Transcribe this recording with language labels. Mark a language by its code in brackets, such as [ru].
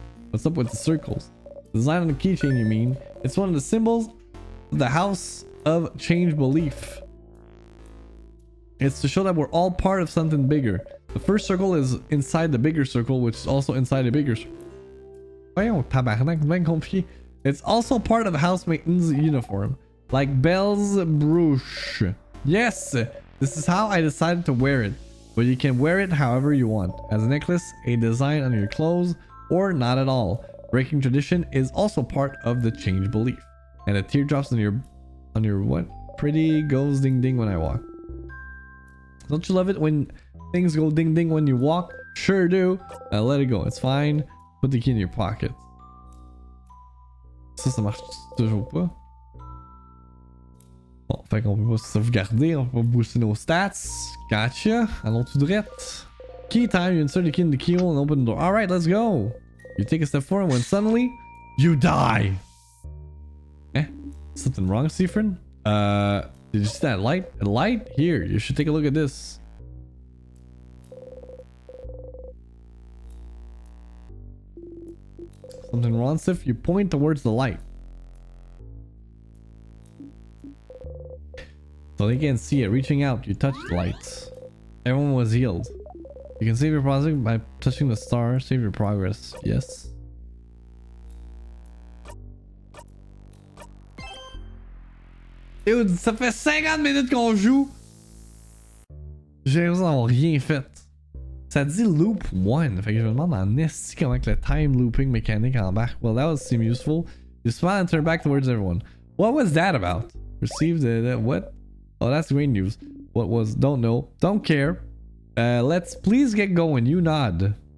[en] What's up with the circles? Design on the keychain, you mean? It's one of the symbols of the house of change belief. It's to show that we're all part of something bigger. The first circle is inside the bigger circle, which is also inside a bigger circle. [fr] Voyons, tabarnak, c'est bien compliqué. [en] It's also part of housemaid's uniform, like Belle's brooch. Yes, this is how I decided to wear it. But you can wear it however you want, as a necklace, a design on your clothes, or not at all. Breaking tradition is also part of the change belief. And the teardrops on your what? Pretty goes ding ding when I walk. Don't you love it when things go ding ding when you walk? Sure do. Let it go, it's fine. Put the key in your pocket. [fr] Ça marche toujours pas. Bon, fait qu'on peut pas sauvegarder, on peut pas booster nos stats. [en] Gotcha. [fr] Allons tout droit. [en] Key time, you insert the key in the keyhole and open the door. Alright, let's go. You take a step forward when suddenly, you die. Eh? Something wrong, Seafrin? Did you see that light? A light? Here, you should take a look at this. Something wrong, Sif? You point towards the light. So they can't see it. Reaching out, you touch the lights. Everyone was healed. You can save your progress by touching the star. Save your progress. Yes. [fr] Dude, ça fait 50 minutes qu'on joue. J'ai l'impression d'avoir rien fait. Ça dit loop 1. Fait que je me demande en esti comment que le [en] time looping [fr] mécanique embarque. [en] Well, that would seem useful. You smile and turn back towards everyone. What was that about? Received what? Oh, that's great news. What was? Don't know. Don't care. Let's please get going. You nod.